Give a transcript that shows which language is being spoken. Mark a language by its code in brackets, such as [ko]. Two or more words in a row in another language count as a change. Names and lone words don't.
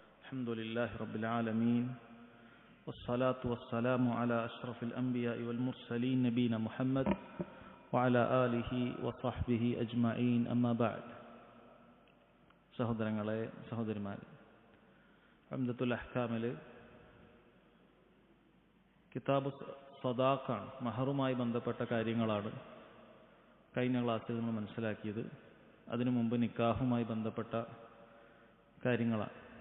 [ar] الحمد لله رب العالمين والصلاة والسلام على أشرف الأنبياء والمرسلين نبينا محمد وعلى آله وصحبه أجمعين أما بعد [ml] സഹോദരങ്ങളെ സഹോദരിമാരെ, ഉംദത്തുൽ അഹ്കാമിൽ കിതാബ് സദാഖ മഹറുമായി ബന്ധപ്പെട്ട കാര്യങ്ങളാണ് കഴിഞ്ഞ ക്ലാസ്സിൽ നമ്മൾ മനസ്സിലാക്കിയത്. അതിനു മുമ്പ് നിക്കാഹുമായി ബന്ധപ്പെട്ട കാര്യങ്ങളാണ്.